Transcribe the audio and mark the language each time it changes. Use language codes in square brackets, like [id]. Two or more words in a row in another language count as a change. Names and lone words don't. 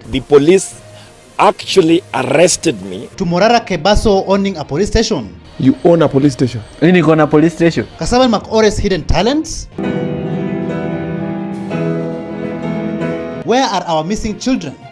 [en] the police actually arrested me, to Morara Kebaso owning a police station. You own a police station? [sw] Nini kona [en] police station? Kasabal Makore's hidden talents? Where are our missing children?